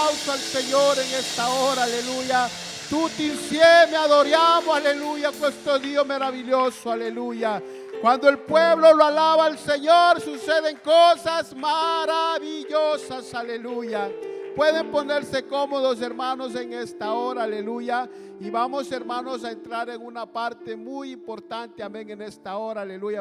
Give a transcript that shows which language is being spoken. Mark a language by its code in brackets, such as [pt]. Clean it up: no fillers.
[es] al Señor en esta hora, aleluya. [it] Tutti insieme adoriamo, aleluya, questo Dio meraviglioso, aleluya. [es] Cuando el pueblo lo alaba al Señor, suceden cosas maravillosas, aleluya. Pueden ponerse cómodos, hermanos, en esta hora, aleluya. Y vamos, hermanos, a entrar en una parte muy importante, amén, en esta hora, aleluya.